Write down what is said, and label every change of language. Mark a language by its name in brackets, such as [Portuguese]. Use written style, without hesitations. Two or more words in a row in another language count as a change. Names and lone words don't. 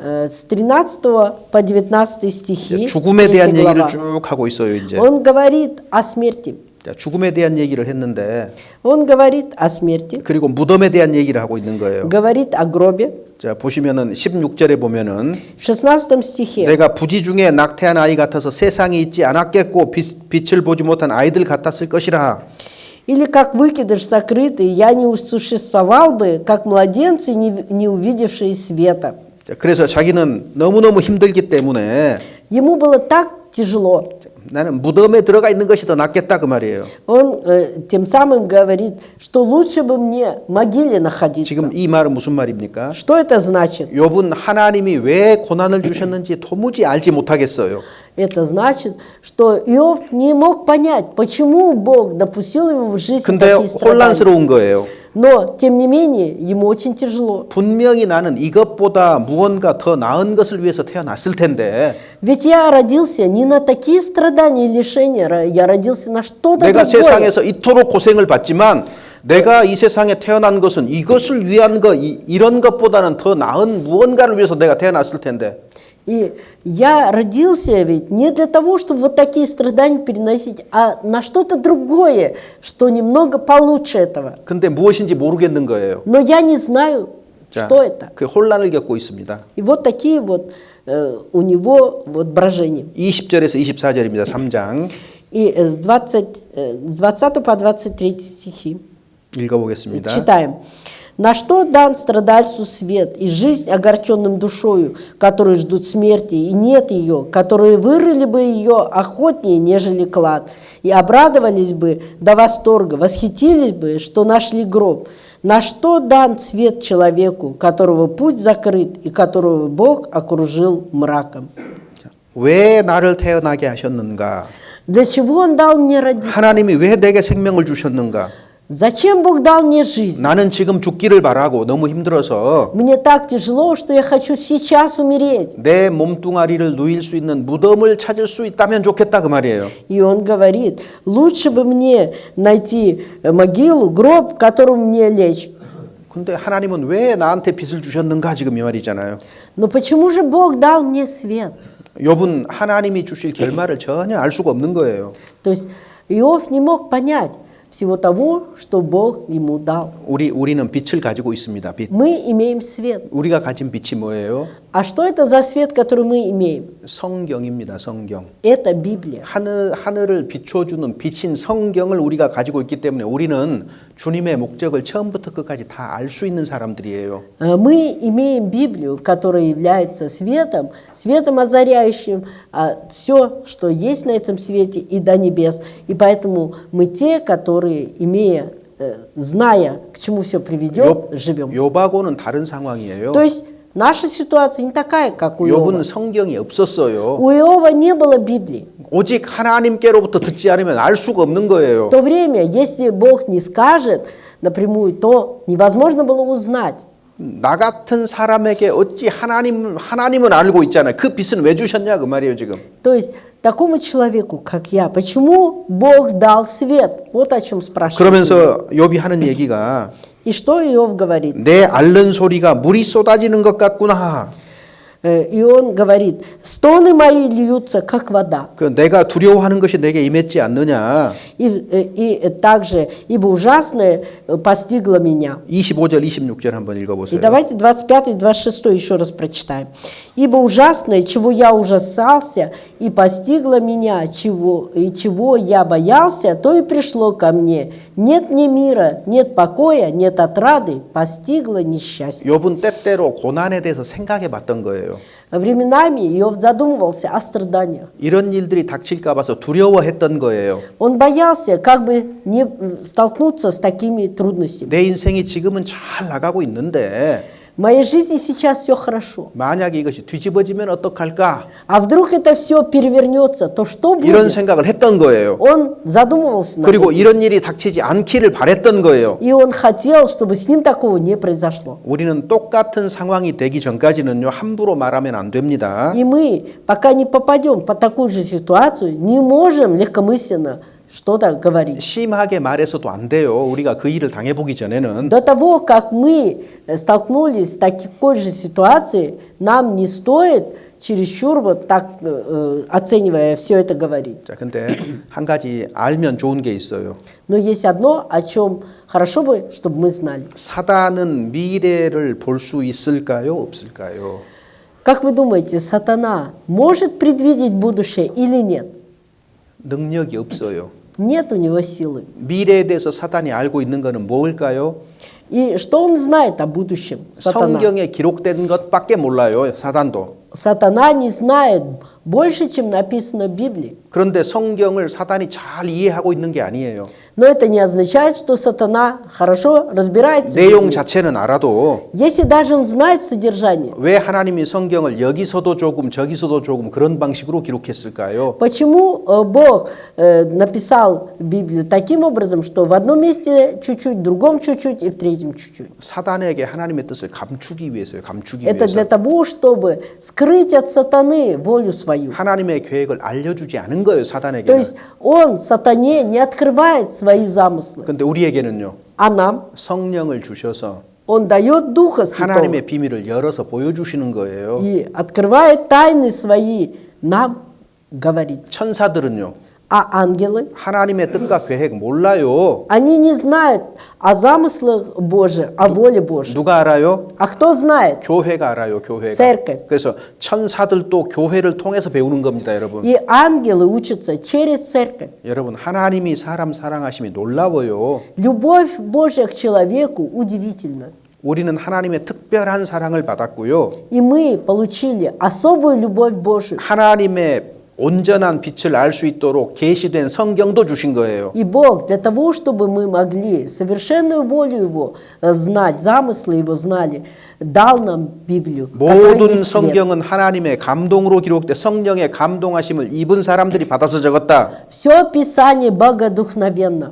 [Russian] С 13 по 19 стихи, [Korean] 죽음에 3 대한 얘기를 [Russian] глава, [Korean] 쭉 하고 있어요, 이제. [Russian] он говорит о смерти. [Korean] 자, 죽음에 대한 얘기를 했는데 [Russian] Он говорит о смерти, [Korean] 그리고 무덤에 대한 얘기를 하고 있는 거예요. [Russian] говорит о гробе. [Korean] 자, 보시면은 16절에 보면은 [Russian] В 16 стихе [Korean] 내가 부지 중에 낙태한 아이 같아서 세상에 있지 않았겠고 빛을 보지 못한 아이들 같았을 것이라. [Russian] или как выкидыш сокрытый, я не существовал бы, как младенцы, не увидевшие света. [Korean] 자, 그래서 자기는 너무너무 힘들기 때문에 [Russian] Ему было так tяжело. [Korean] 나는 무덤에 들어가 있는 것이 더 낫겠다 그 말이에요. [Russian] Он тем самым говорит, что лучше бы мне в могиле находиться. [Korean] 지금 이 말은 무슨 말입니까? [Russian] Что это значит? [Korean] 욥은 하나님이 왜 고난을 주셨는지 도무지 알지 못하겠어요. [Russian] Это значит, что Иов не мог понять, почему Бог допустил ему в жизнь [Korean] 근데 [Russian] такие страдания. [Korean] 혼란스러운 거예요. [Russian] Но, тем не менее, ему очень тяжело. [Korean] 분명히 나는 이것보다 무언가 더 나은 것을 위해서 태어났을 텐데 [Russian] Ведь я родился не на такие страдания и лишения, я родился на что-то [Korean] 내가 [Russian] другое. [Korean] 세상에서 이토록 고생을 받지만 내가 이 세상에 태어난 것은 이것을 위한 것, 이런 것보다는 더 나은 무언가를 위해서 내가 태어났을 텐데 [Russian] И я родился ведь не для того, чтобы вот такие страдания переносить, а на что-то другое, что немного получше этого. [Korean] 근데 무엇인지 모르겠는 거예요. [Russian] Но я не знаю, [Korean] 자, [Russian] что это. [Korean] 그 혼란을 겪고 있습니다. [Russian] И вот такие вот у него вот брожения. [Korean] 20절에서 24절입니다. 3장 [Russian] И с 20 по 23 стихи [Korean] 읽어보겠습니다. [Russian] читаем. «На что дан страдальцу свет, и жизнь огорченным душою, которые ждут смерти, и нет ее, которые вырыли бы ее охотнее, нежели клад, и обрадовались бы до восторга, восхитились бы, что нашли гроб. На что дан свет человеку, которого путь закрыт, и которого Бог окружил мраком?» [Korean] 왜 나를 태어나게 하셨는가? [Russian] Для чего Он дал мне родиться? [Korean] 하나님이 왜 내게 생명을 주셨는가? [Russian] Зачем Бог дал мне жизнь? [Korean] 나는 지금 죽기를 바라고 너무 힘들어서 [Russian] Мне так тяжело, что я хочу сейчас умереть. [Korean] 내 몸뚱아리를 누일 수 있는 무덤을 찾을 수 있다면 좋겠다 그 말이에요. [Russian] И он говорит, лучше бы мне найти могилу, гроб, в котором мне лечь. [Korean] 근데 하나님은 왜 나한테 빛을 주셨는가 지금 이 말이잖아요. [Russian] Но почему же Бог дал мне свет? [Korean] 욥은 하나님이 주실 결말을 전혀 알 수가 없는 거예요. [Russian] То есть Иов не мог понять всего того, что Бог ему дал. [Korean] 우리는 빛을 가지고 있습니다. 빛. [Russian] Мы имеем свет. [Korean] 우리가 가진 빛이 뭐예요? [Russian] А что это за свет, который мы имеем? [Korean] 성경입니다. 성경. [Russian] Это Библия. [Korean] 하늘을 비춰주는 빛인 성경을 우리가 가지고 있기 때문에 우리는 주님의 목적을 처음부터 끝까지 다 알 수 있는 사람들이에요. [Russian] Мы имеем Библию, которая является светом, светом озаряющим все, что есть на этом свете и до небес. И поэтому мы те, которые, имея зная, к чему все приведет, живем. [Korean] 욥하고는 다른 상황이에요. [Russian] То есть наша ситуация не такая, как у Иова. [Korean] 욥은 성경이 없었어요. [Russian] У Иова не было Библии. [Korean] 오직 하나님께로부터 듣지 않으면 알 수가 없는 거예요. [Russian] В то время, если Бог не скажет напрямую, то невозможно было узнать. [Korean] 나 같은 사람에게 어찌 하나님은 알고 있잖아요. 그 빛은 왜 주셨냐 그 말이에요 지금. [Russian] То есть такому человеку, как я, почему Бог дал свет? Вот о чем спрашивает. [Korean] 그러면서 욥이 하는 얘기가 [Russian] И что Иов говорит? [Korean] 내 앓는 소리가 물이 쏟아지는 것 같구나. [Russian] И он говорит, стоны мои льются, как вода. [Korean] 그 내가 두려워하는 것이 내게 임했지 않느냐. [Russian] И также, ибо ужасное постигло меня. [Korean] 25절 26절 한번 [Russian] И [Korean] 읽어보세요. [Russian] давайте 25 и 26 еще раз прочитаем. «Ибо ужасное, чего я ужасался, и постигло меня, чего я боялся, то и пришло ко мне. Нет ни мира, нет покоя, нет отрады, постигло несчастье». [Korean] 욥은 때때로 고난에 대해서 생각해 봤던 거예요. [Russian] Временами Иов задумывался о страданиях. [Korean] 이런 일들이 닥칠까 봐서 두려워했던 거예요. [Russian] Он боялся, как бы не столкнуться с такими трудностями. [Korean] 내 인생이 지금은 잘 나가고 있는데 [Russian] В моей жизни сейчас все хорошо. [Korean] 만약에 이것이 뒤집어지면 어떡할까? [Russian] А вдруг это все перевернется, то что [Korean] 이런 [Russian] будет? [Korean] 생각을 했던 거예요. [Russian] Он задумывался над [Korean] 그리고 [Russian] этим. [Korean] 이런 일이 닥치지 않기를 바랬던 거예요. [Russian] И он хотел, чтобы с ним такого не произошло. [Korean] 우리는 똑같은 상황이 되기 전까지는요 함부로 말하면 안 됩니다. [Russian] И мы, пока не попадем под такую же ситуацию, не можем легкомысленно что-то говорить. [Korean] 심하게 말해서도 안 돼요. 우리가 그 일을 당해보기 전에는. [Russian] До того, как мы столкнулись с такой же ситуацией, нам не стоит чересчур вот так, оценивая все это, говорить. [Korean] 자, 근데 한 가지 알면 좋은 게 있어요. [Russian] Но есть одно, о чем хорошо бы, чтобы мы знали. [Korean] 사단은 미래를 볼 수 있을까요? 없을까요? [Russian] Как вы думаете, сатана может предвидеть будущее или нет? [Korean] 능력이 없어요. [Russian] Нет у него силы. [Korean] 미래에 대해서 사단이 알고 있는 것은 뭘까요? [Russian] И что он знает о будущем? Сатана. [Korean] 성경에 기록된 것밖에 몰라요. 사단도. [Russian] Сатана не знает больше, чем написано в Библии. [Korean] 그런데 성경을 사단이 잘 이해하고 있는 게 아니에요. [Russian] Но это не означает, что сатана хорошо разбирается в [Korean] 내용 [Russian] Библии. [Korean] 자체는 알아도 [Russian] Если даже он знает содержание, [Korean] 왜 하나님이 성경을 여기서도 조금 저기서도 조금 그런 방식으로 기록했을까요? [Russian] почему Бог написал Библию таким образом, что в одном месте чуть-чуть, в другом чуть-чуть и в третьем чуть-чуть? [Korean] 사단에게 하나님의 뜻을 감추기 위해서요. 감추기 [Russian] Это [Korean] 위해서. [Russian] для того, чтобы скрыть от сатаны волю свою. [Korean] 하나님의 계획을 알려주지 않은 거예요. [Russian] То [Korean] 사단에게는. [Russian] есть он, сатане, не открывает свои замыслы. [Korean] 근데 우리에게는요. [Russian] А нам [Korean] 성령을 주셔서 [Russian] он дает Духа Святого [Korean] 하나님의 비밀을 열어서 보여주시는 거예요. [Russian] и открывает тайны свои, нам говорит. [Korean] 천사들은요. [Russian] А ангелы, [Korean] 하나님의 뜻과 계획 몰라요. [Russian] они не знают о замыслах Божьих, о воле Божьей. [Korean] 누가 알아요? [Russian] А кто знает? [Korean] 교회가 알아요. 교회가. [Russian] Церковь. [Korean] 그래서 천사들도 교회를 통해서 배우는 겁니다, 여러분. [Russian] И ангелы учатся через церковь. [Korean] 여러분, 하나님이 사람 사랑하심이 놀라워요. [Russian] Любовь Божья к человеку удивительна. [Korean] 우리는 하나님의 특별한 사랑을 받았고요. [Russian] И мы получили особую любовь Божию. [Korean] 하나님의 온전한 빛을 알 수 있도록 계시된 성경도 주신 거예요. [Russian] И Бог для того, чтобы мы могли совершенную волю Его знать, замыслы Его знали, дал нам Библию. которая [Korean] 모든 [Russian] есть свет. [Korean] 성경은 하나님의 감동으로 기록돼 성령의 감동하심을 입은 사람들이 받아서 적었다. [Russian] Все Писание богодухновенно.